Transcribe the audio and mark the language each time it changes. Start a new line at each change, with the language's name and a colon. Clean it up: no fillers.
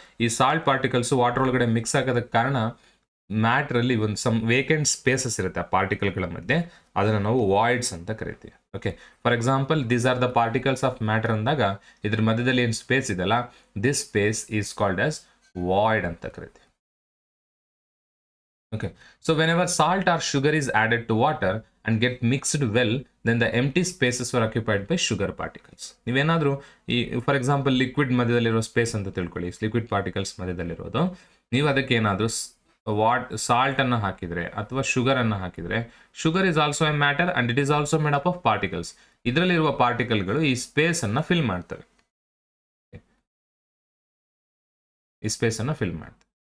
Kannada: ಈ salt particles water ಒಳಗಡೆ mix ಆಗೋದಕ್ಕೆ ಕಾರಣ ಮ್ಯಾಟ್ರಲ್ಲಿ ಒಂದು ಸಮ್ ವೇಕೆಂಟ್ ಸ್ಪೇಸಸ್ ಇರುತ್ತೆ ಆ ಪಾರ್ಟಿಕಲ್ಗಳ ಮಧ್ಯೆ, ಅದನ್ನು ನಾವು ವಾಯ್ಡ್ಸ್ ಅಂತ ಕರಿತೀವಿ.
English: okay, for example these are the particles of matter
Kannada: ಅಂದಾಗ ಇದ್ರ ಮಧ್ಯದಲ್ಲಿ ಏನು ಸ್ಪೇಸ್ ಇದೆಯಲ್ಲ,
English: this space is called as void
Kannada: ಅಂತ ಕರಿತೀವಿ.
English: Okay, so whenever salt or sugar is added to water and get mixed well, then the empty spaces were occupied by sugar particles.
Kannada: ನೀವೇನಾದರೂ ಈ for example liquid ಮಧ್ಯದಲ್ಲಿರೋ space ಅಂತ ತಿಳ್ಕೊಳ್ಳಿ, liquid particles ಮಧ್ಯದಲ್ಲಿರೋದು, ನೀವು ಅದಕ್ಕೆ ಏನಾದರೂ ಸಾಲ್ಟನ್ನು ಹಾಕಿದರೆ ಅಥವಾ ಶುಗರನ್ನು ಹಾಕಿದರೆ,
English: Sugar is also a matter and it is also made up of particles.
Kannada: ಇದರಲ್ಲಿರುವ ಪಾರ್ಟಿಕಲ್ಗಳು ಈ ಸ್ಪೇಸನ್ನು ಫಿಲ್ ಮಾಡ್ತವೆ, ಈ ಸ್ಪೇಸನ್ನು ಫಿಲ್ ಮಾಡ್ತವೆ.